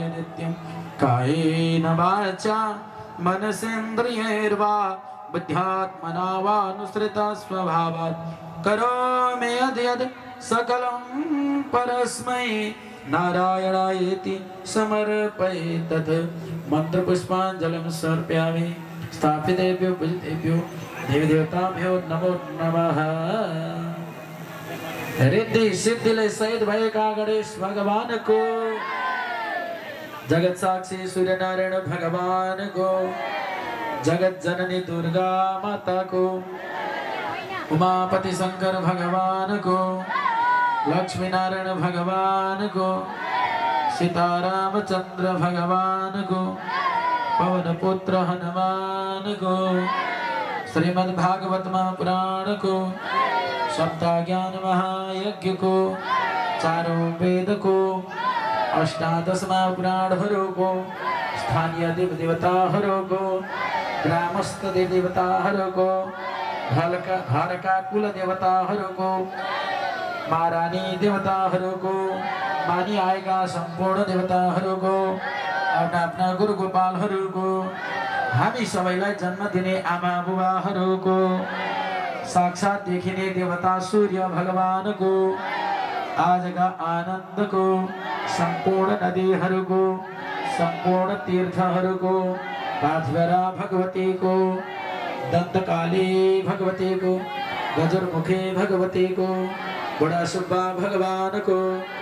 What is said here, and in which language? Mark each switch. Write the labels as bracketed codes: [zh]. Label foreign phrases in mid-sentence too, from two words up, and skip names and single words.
[sa] नित्यं कायेन वाचा मनसेन्द्रियैर्वा बुद्ध्यात्मना वानुसृता स्वभावात् करोमि यद्यद् सकलं परस्मै नारायणायेति समर्पये तत् मन्त्रपुष्पाञ्जलिं समर्पयामि स्थापितेभ्यो पूजितेभ्यो देवदेवताभ्यो नमो नमः। [ne] रिद्धि सिद्धि ले सहित भएका गणेश भगवान को जगत साक्षी सूर्य नारायण भगवान को जगत जननी दुर्गा माता को उमापति शंकर भगवान को लक्ष्मी नारायण भगवान को सीतारामचंद्र भगवान को पवन पुत्र हनुमान को श्रीमद् भागवत महापुराण को सप्ताह ज्ञान महायज्ञ को चारों वेद को अष्टादश महापुराणहरू को स्थानीय देव देवताहरू को ग्रामस्थ देव देवताहरू को हरका कुल देवताहरू को महारानी देवताहरू को मानि आएका सम्पूर्ण देवताहरू को आफ्ना आफ्ना गुरु गोपालहरू को हामी सबैलाई जन्म दिने आमा बुबाहरू को साक्षात देखिने देवता सूर्य भगवान को आजका आनंद को संपूर्ण नदीहरू को संपूर्ण तीर्थहरू को पाँचभरा भगवती को दंतकाली भगवती को गजरमुखी भगवती को बुढ़ा सुब्बा भगवान को